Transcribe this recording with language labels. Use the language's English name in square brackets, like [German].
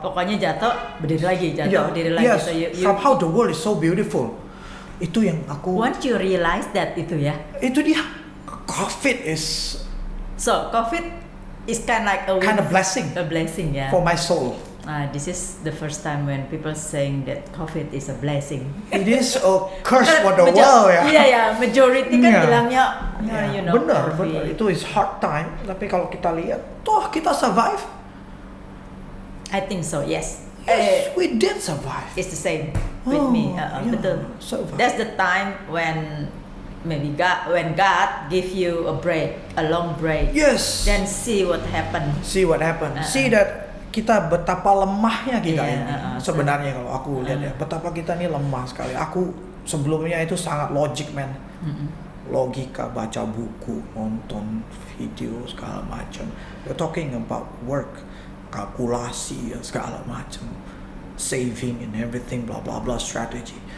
[Indonesian] Pokoknya jatuh, berdiri lagi, berdiri lagi. [English] Yes. So somehow the world is so beautiful. [Indonesian] Itu yang aku. [English] Once you realize that [Indonesian] itu ya. Itu dia. [English] COVID is. So COVID is kind of blessing. A blessing ya. For my soul. This is the first time when people saying that COVID is a blessing. It is a curse for the world ya. [Indonesian] Iya, majority kan bilangnya, [English] you know. [Indonesian] Benar. Itu [English] is hard time. [Indonesian] Tapi kalau kita lihat, toh kita survive. [English] I think so, yes. Yes, we did survive. It's the same with me. [Indonesian] Betul. [English] Survive. That's the time when maybe when God give you a break, a long break. Yes. Then see what happen. See that [Indonesian] kita betapa lemahnya kita ini. Sebenarnya kalau aku lihat ya, betapa kita ini lemah sekali. Aku sebelumnya itu sangat [English] logic man. [Indonesian] logika, baca buku, nonton video segala macam. [English] They're talking about work, [Indonesian] kalkulasi segala macam, [English] saving and everything, blah blah blah, strategy.